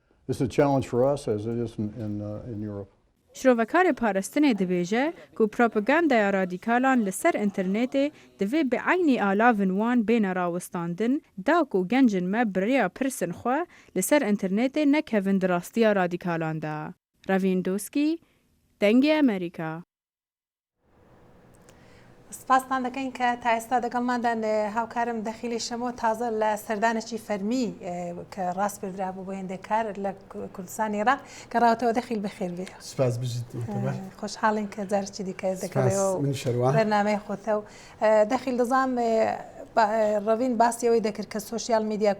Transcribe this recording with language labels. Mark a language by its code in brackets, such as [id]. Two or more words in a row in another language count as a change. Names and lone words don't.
[ku] Şrovekarê parastinê dibêje ku propagandaya radîkalan li ser internetê divê bi aynî alavên wan bêne rawistandin da ku gencên me birêya pirsin xwe li ser internetê nekevin di rastiya radîkalan de. Ravindowski, Dengê Amerîka. [ckb] سپاسان دەکەین کە تا ئێستا دەگەڵماندان هاوکارم دەخیلی شەمۆ تازە لە سەردانێکی فەرمی کە ڕاست پێدرا بوو بۆ هێندێک کار لە کوردستانی عێراق کە ڕاوەتەوە دەخیل بەخێر بێ. سپاس بژیت خۆشحاڵین کە جارێکی دیکە دەکەوێت بەرنامەی خۆتە و دەخیل دەزانم ڕەوین باسیەوەی دەکرد کە [en] social media